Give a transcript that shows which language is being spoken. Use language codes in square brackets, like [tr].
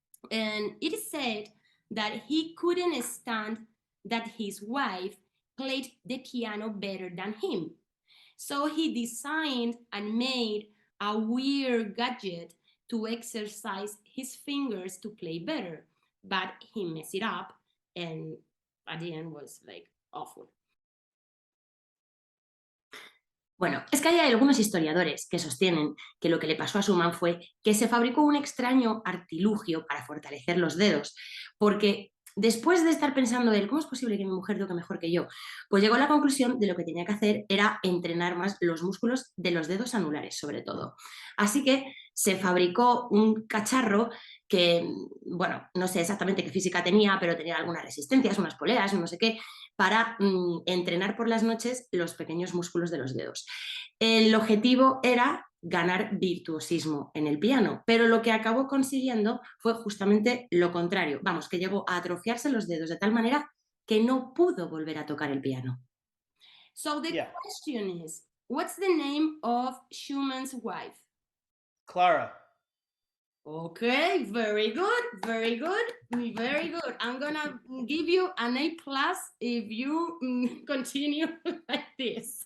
[en] And it is said that he couldn't stand that his wife played the piano better than him. So he designed and made a weird gadget to exercise his fingers to play better, but he messed it up, and at the end was like awful. [es] Bueno, es que hay algunos historiadores que sostienen que lo que le pasó a Schumann fue que se fabricó un extraño artilugio para fortalecer los dedos, porque después de estar pensando él, ¿cómo es posible que mi mujer toque mejor que yo? Pues llegó a la conclusión de lo que tenía que hacer era entrenar más los músculos de los dedos anulares, sobre todo. Así que se fabricó un cacharro que, bueno, no sé exactamente qué física tenía, pero tenía algunas resistencias, unas poleas, no sé qué, para entrenar por las noches los pequeños músculos de los dedos. El objetivo era ganar virtuosismo en el piano, pero lo que acabó consiguiendo fue justamente lo contrario. Vamos, que llegó a atrofiarse los dedos de tal manera que no pudo volver a tocar el piano. [en] So the question is, what's the name of Schumann's wife? Clara. Okay, very good, very good, very good. I'm gonna give you an A+ if you continue like this.